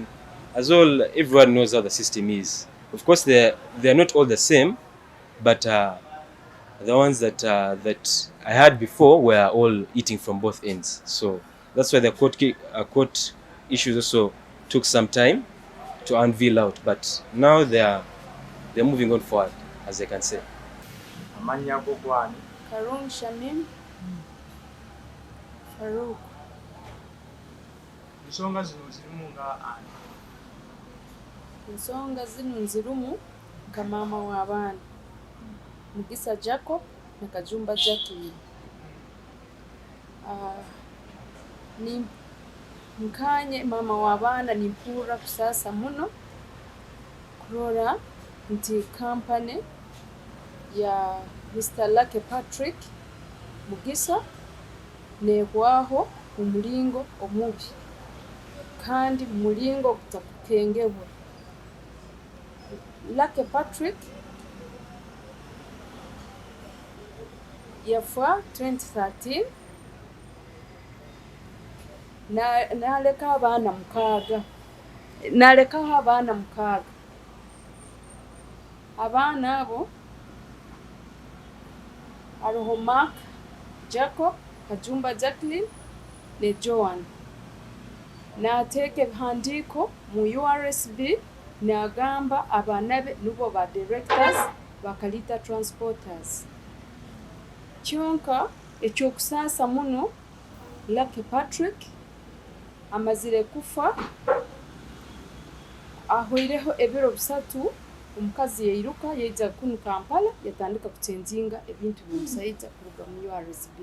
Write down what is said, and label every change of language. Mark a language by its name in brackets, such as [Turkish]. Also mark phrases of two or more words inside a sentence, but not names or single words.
[English] As all, everyone knows how the system is. Of course, they're not all the same, but the ones that I had before were all eating from both ends. So that's why the court issues also took some time to unveil out. But now they're moving on forward, as I can say. Karung Shamim Farouk. [Nyoro] Ensonga zino nzirumu nka mama w'abaana Mugisa Jacob na Kajumba Jackie. Ni nkanye mama w'abaana nimpura kusasa muno kurora nti company ya Mr. Lucky Patrick Mugisa negwaho umulingo omubi kandi mulingo kutakukengebwa. Lucky Patrick yafa 2013 nalekaho abaana mukaaga abaana abo hariho Mark, Jacob, Kajumba Jacqueline ne Joan. Nateeka ebihandiiko mu URSB n'agamba abaana be nibo ba directors ba Kalita Transporters. Kyonka ekyokusaasa muno Lucky Patrick amazire kufa ahoireho ebiro bisatu omukazi yairuka yeija kunu Kampala yatandika kuchenjinga ebintu by'omusaiza kuruga mu URSB.